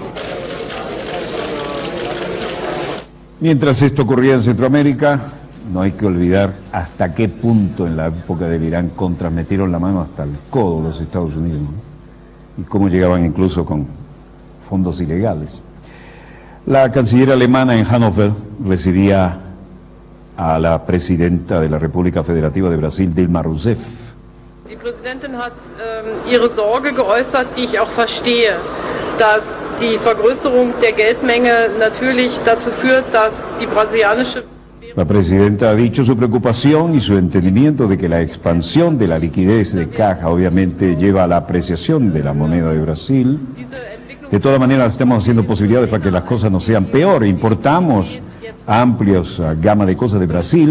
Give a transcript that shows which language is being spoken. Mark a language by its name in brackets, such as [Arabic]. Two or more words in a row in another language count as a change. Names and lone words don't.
[Spanish] Mientras esto ocurría en Centroamérica, no hay que olvidar hasta qué punto en la época del Irán Contra metieron la mano hasta el codo los Estados Unidos, ¿no? Y cómo llegaban incluso con fondos ilegales. La canciller alemana en Hannover recibía a la presidenta de la República Federativa de Brasil, Dilma Rousseff. [German] Die Präsidentin hat ihre Sorge geäußert, die ich auch verstehe, dass die Vergrößerung der Geldmenge natürlich dazu führt, dass die brasilianische... [Spanish] La presidenta ha dicho su preocupación y su entendimiento de que la expansión de la liquidez de caja obviamente lleva a la apreciación de la moneda de Brasil De todas maneras, estamos haciendo posibilidades para que las cosas no sean peor. Importamos amplias gama de cosas de Brasil.